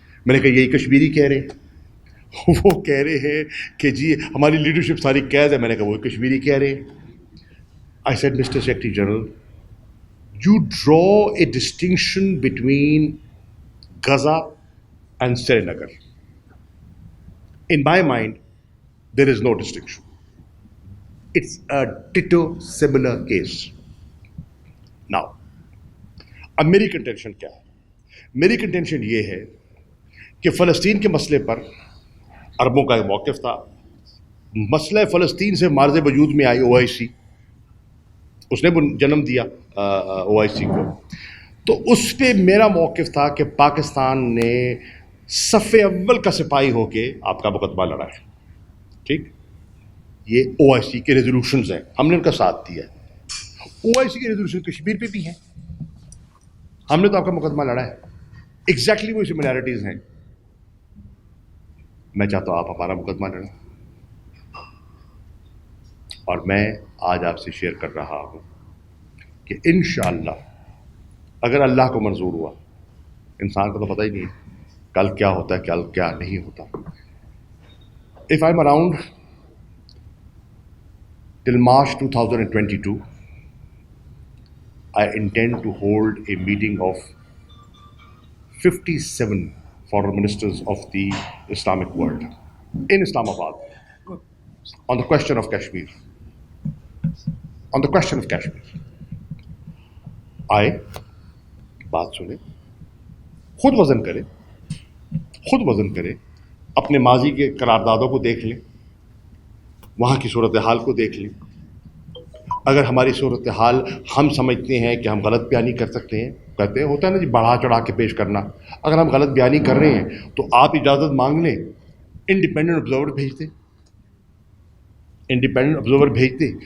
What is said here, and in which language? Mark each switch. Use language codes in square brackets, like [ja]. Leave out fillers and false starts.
[ur] میں نے کہا یہی کشمیری کہہ رہے ہیں. وہ کہہ رہے ہیں کہ جی ہماری لیڈرشپ ساری قید ہے. میں نے کہا وہی کشمیری کہہ رہے ہیں. [en] I said Mr Secretary General, you draw a distinction between Gaza and Srinagar. In my mind, there is no distinction. It's a ditto similar case. [ur] Now, اب میری کنٹینشن کیا ہے؟ میری کنٹینشن یہ ہے کہ فلسطین کے مسئلے پر عربوں کا ایک موقف تھا. مسئلہ فلسطین سے مارز وجود میں آئی OIC, اس نے جنم دیا OIC کو. تو اس پہ میرا موقف تھا کہ پاکستان نے صف اول کا سپاہی ہو کے آپ کا مقدمہ لڑا ہے. ٹھیک, یہ OIC کے ریزولوشنز ہیں, ہم نے ان کا ساتھ دیا ہے. OIC کے ریزولوشن کشمیر پہ بھی ہیں, ہم نے تو آپ کا مقدمہ لڑا ہے. ایگزیکٹلی وہی سملیرٹیز ہیں. میں چاہتا ہوں آپ ہمارا مقدمہ لڑیں, اور میں آج آپ سے شیئر کر رہا ہوں کہ انشاءاللہ اگر اللہ کو منظور ہوا, انسان کو تو پتہ ہی نہیں ہے کل کیا ہوتا ہے, کل کیا نہیں ہوتا. [en] If I'm around till March 2022, I intend to hold a meeting of 57 foreign ministers of the Islamic world in Islamabad on the question of Kashmir. On the question of Kashmir. [ur] آئے, بات سنیں, خود وزن کریں, خود وزن کریں, اپنے ماضی کے قراردادوں کو دیکھ لیں, وہاں کی صورتحال کو دیکھ لیں. اگر ہماری صورتحال ہم سمجھتے ہیں کہ ہم غلط بیانی کر سکتے ہیں, کہتے ہیں ہوتا ہے نا جی بڑھا چڑھا کے پیش کرنا, اگر ہم غلط بیانی کر رہے ہیں تو آپ اجازت مانگ لیں, انڈیپینڈنٹ آبزرور بھیج دیں, انڈیپینڈنٹ آبزرور بھیج دیں.